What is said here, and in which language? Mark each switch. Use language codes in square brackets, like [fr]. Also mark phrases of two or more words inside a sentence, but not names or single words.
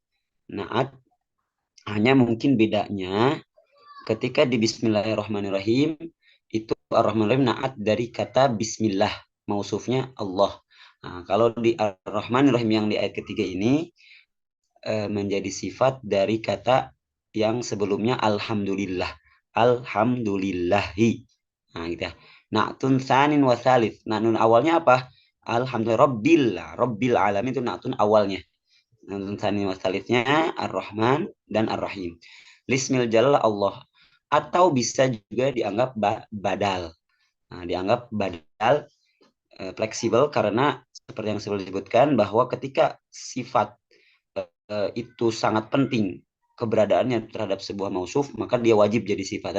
[id] Hanya mungkin bedanya ketika di bismillahirrahmanirrahim itu Ar-Rahmanirrahim naat dari kata bismillah, mausufnya Allah. Nah, kalau di Ar-Rahmanirrahim yang di ayat ketiga ini menjadi sifat dari kata yang sebelumnya alhamdulillah. Alhamdulillahi. Nah, gitu ya. [ar] Na'tun tsanin wa tsalits. [id] Nun awalnya apa? [ar] Alhamdulillah rabbil alamin, [id] itu na'tun awalnya. Nun [ar] tsanin wa tsalitsnya [id] Ar-Rahman dan Ar-Rahim. [ar] Lismil jalal Allah, [id] atau bisa juga dianggap badal. Nah, dianggap badal fleksibel karena seperti yang saya sebutkan bahwa ketika sifat itu sangat penting keberadaannya terhadap sebuah mausuf, maka dia wajib jadi sifat.